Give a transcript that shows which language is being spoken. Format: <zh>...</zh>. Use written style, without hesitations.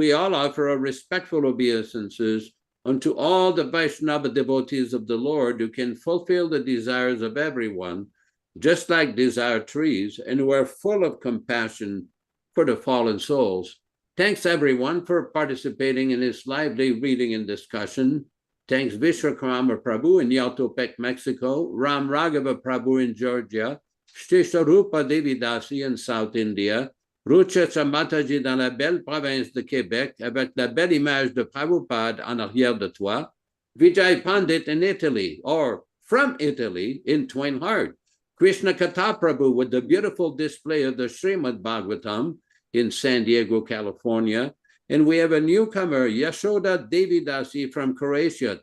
<en>We all offer our respectful obeisances unto all the Vaishnava devotees of the Lord who can fulfill the desires of everyone, just like desire trees, and who are full of compassion for the fallen souls. Thanks everyone for participating in this lively reading and discussion. Thanks Vishwakarma Prabhu in Yautepec, Mexico, Ram Raghava Prabhu in Georgia, Shri Sarupa Devi Dasi in South India,</en> <fr>Rucha Mataji dans la belle province de Québec, avec la belle image de Prabhupada en arrière de toi.</fr> <en>Vijay Pandit in Italy, or from Italy, in Twin Heart. Krishna Kata Prabhu with the beautiful display of the Śrīmad-Bhāgavatam in San Diego, California. And we have a newcomer, Yaśodā-nandana Dāsa from Croatia.</en>